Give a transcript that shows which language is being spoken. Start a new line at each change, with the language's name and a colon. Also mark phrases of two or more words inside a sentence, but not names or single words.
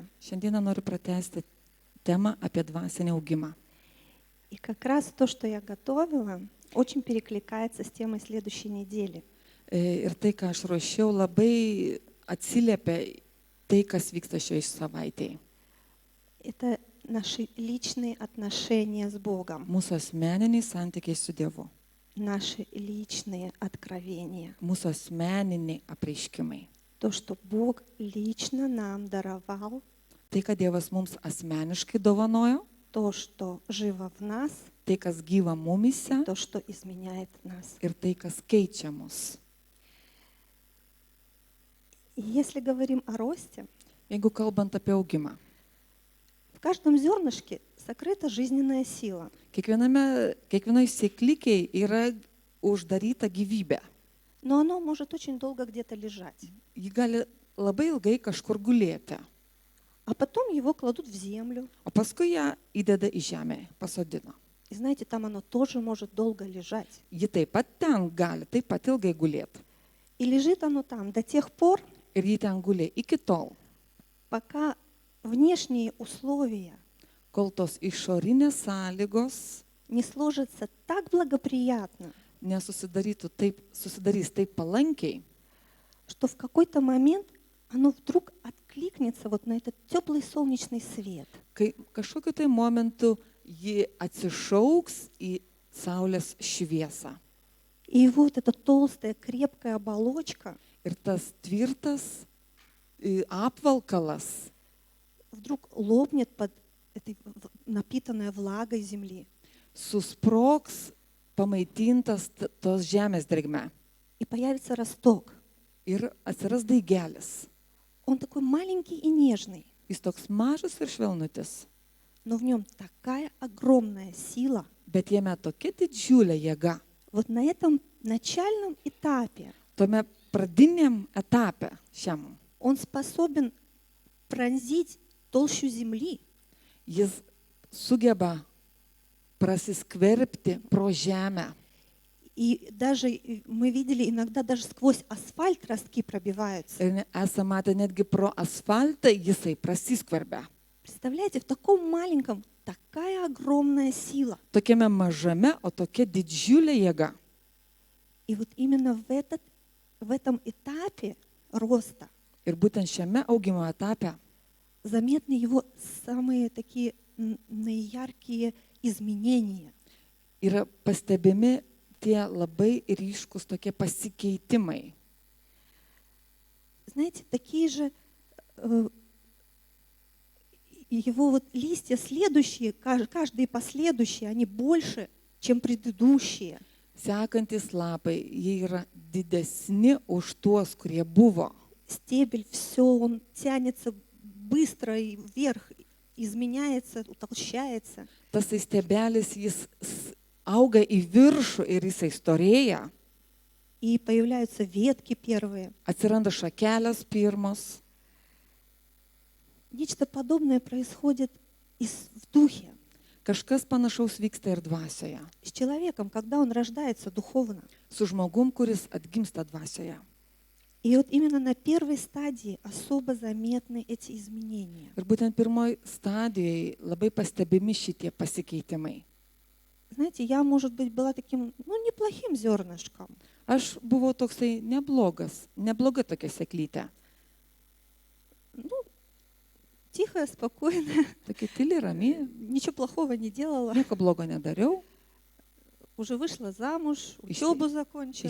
Lithuanian: Šiandieną noriu pratęsti temą apie dvasinį augimą.
Russian: И как раз то, что я готовила, очень перекликается с темой следующей недели.
Lithuanian: Ir tai, ką aš ruošiau, labai atsiliepia tai, kas vyksta šioje savaitėje.
Russian: Это наши личные отношения с Богом,
Lithuanian: Mūsų asmeniniai santykiai su Dievu,
Russian: наши личные откровения.
Lithuanian: mūsų asmeniniai apreiškimai.
Russian: То, что Бог лично нам даровал,
Lithuanian: Tai, ką Dievas mums asmeniškai dovanojo,
Russian: то, что живо в нас,
Lithuanian: tai, kas gyva mumyse
Russian: то, что изменяет нас.
Lithuanian: ir tai, kas keičia mus.
Russian: И если говорим о росте,
Lithuanian: Jeigu kalbant apie augimą,
Russian: в каждом зернышке сокрыта жизненная сила.
Lithuanian: kiekvienai sėklikiai yra uždaryta gyvybė.
Russian: Но оно может очень долго где-то лежать.
Lithuanian: Ji gali labai ilgai kažkur gulėti,
Russian: А потом его кладут в землю.
Lithuanian: o paskui ją įdeda į žemę, pasodina.
Russian: И знаете, там оно тоже может долго лежать.
Lithuanian: Ji taip pat ten gali, taip pat ilgai gulėti.
Russian: И лежит оно там до тех пор,
Lithuanian: Ir ji ten gulė iki tol,
Russian: пока внешние условия
Lithuanian: kol tos išorinės sąlygos
Russian: не сложатся так благоприятно,
Lithuanian: susidarys taip palankiai,
Russian: что в какой-то момент оно вдруг откликнется вот на этот теплый солнечный свет.
Lithuanian: kai kažkokiu tai momentu ji atsišauks į saulės šviesą.
Russian: И вот эта толстая, крепкая оболочка
Lithuanian: Ir tas tvirtas apvalkalas
Russian: вдруг лопнет под этой напитанной влагой земли.
Lithuanian: susprogs pamaitintas tos žemės drėgme.
Russian: И появится росток.
Lithuanian: Ir atsiras daigelis.
Russian: Он такой маленький и нежный,
Lithuanian: Jis toks mažas ir švelnutis,
Russian: но в нем такая огромная сила.
Lithuanian: bet jame tokia didžiulė jėga.
Russian: Вот на этом начальном этапе
Lithuanian: Tome pradiniam etape šiam
Russian: он способен пронзить толщу земли.
Lithuanian: jis sugeba prasiskverbti pro žemę.
Russian: И даже мы видели, иногда даже сквозь асфальт ростки пробиваются.
Lithuanian: Ir esame matę netgi pro asfaltą jisai prasiskverbia.
Russian: Представляете, в таком маленьком такая огромная сила.
Lithuanian: Tokiame mažame, o tokia didžiulė jėga.
Russian: И вот именно в этом этапе роста
Lithuanian: Ir būtent šiame augimo etape
Russian: заметны его самые такие наияркие изменения.
Lithuanian: yra pastebimi tie labai ryškus tokie pasikeitimai.
Russian: Знаете, такие же его вот листья следующие, каждые последующие, они больше, чем предыдущие.
Lithuanian: Sekantis lapai, jie yra didesni už tuos, kurie buvo.
Russian: Стебель, все, он тянется быстро и вверх, изменяется, утолщается.
Lithuanian: Tas stiebelis, jis auga į viršų ir jisai storėja.
Russian: И появляются ветки первые.
Lithuanian: Atsiranda šakelės pirmos.
Russian: Нечто подобное происходит в духе.
Lithuanian: Kažkas panašaus vyksta ir dvasioje.
Russian: С человеком, когда он рождается духовно.
Lithuanian: Su žmogum, kuris atgimsta dvasioje.
Russian: И вот именно на первой стадии особо заметны эти изменения.
Lithuanian: Ir būtent pirmoji stadijoje labai pastebimi šitie pasikeitimai.
Russian: Знаете, я, может быть, была таким, неплохим зернышком.
Lithuanian: Aš buvau toksai nebloga tokia sėklytė.
Russian: Тихая, спокойная,
Lithuanian: Tokia tyli, rami,
Russian: ничего плохого не делала.
Lithuanian: nieko blogo nedariau,
Russian: Уже вышла замуж, учебу закончила,